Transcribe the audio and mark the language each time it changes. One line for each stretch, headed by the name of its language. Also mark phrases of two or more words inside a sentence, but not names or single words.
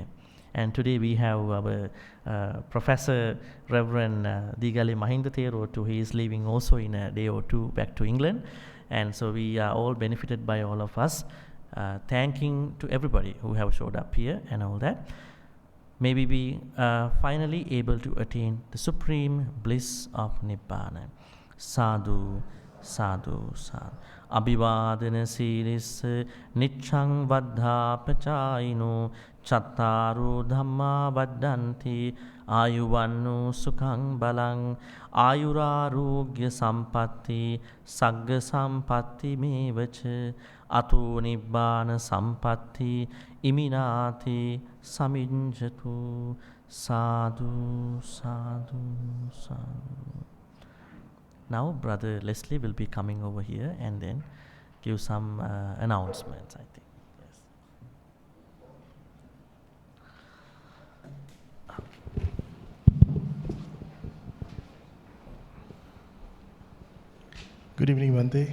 English: And today we have our Professor Reverend Digali Mahinda Therotu. He is leaving also in a day or two back to England. And so we are all benefited by all of us. Thanking to everybody who have showed up here and all that. May we be finally able to attain the supreme bliss of Nibbana.
Pali: Sadhu, sadhu, sadhu. Abhivadana siris nichang vaddha pachayino chattaru dhamma vaddanti ayuvannu sukhang balang ayurarogya sampatti sagga sampatti mevacha ato nibbana sampatti iminati saminjatu. Sadhu, sadhu, sadhu.
English: Now Brother Leslie will be coming over here, and then give some announcements, I think. Yes. Good evening, Bhante.